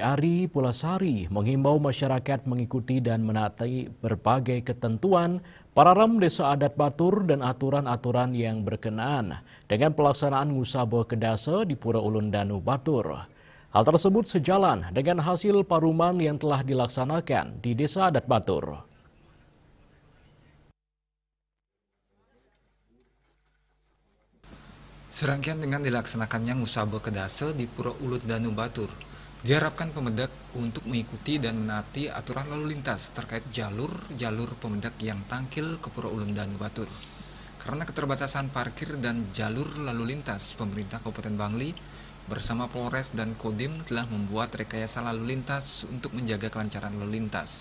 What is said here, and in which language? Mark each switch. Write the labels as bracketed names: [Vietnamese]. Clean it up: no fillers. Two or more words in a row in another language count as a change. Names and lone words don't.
[Indonesian] Ari Pulasari, menghimbau masyarakat mengikuti dan menaati berbagai ketentuan pararam Desa Adat Batur dan aturan-aturan yang berkenaan dengan pelaksanaan Ngusaba Kedasa di Pura Ulun Danu Batur. Hal tersebut sejalan dengan hasil paruman yang telah dilaksanakan di Desa Adat Batur. Serangkaian dengan dilaksanakannya Ngusaba Kedasa di Pura Ulun Danu Batur, diharapkan pemendak untuk mengikuti dan menaati aturan lalu lintas terkait jalur pemendak yang tangkil ke Pura Ulun Danu Batur. Karena keterbatasan parkir dan jalur lalu lintas, pemerintah Kabupaten Bangli bersama Polres dan Kodim telah membuat rekayasa lalu lintas untuk menjaga kelancaran lalu lintas.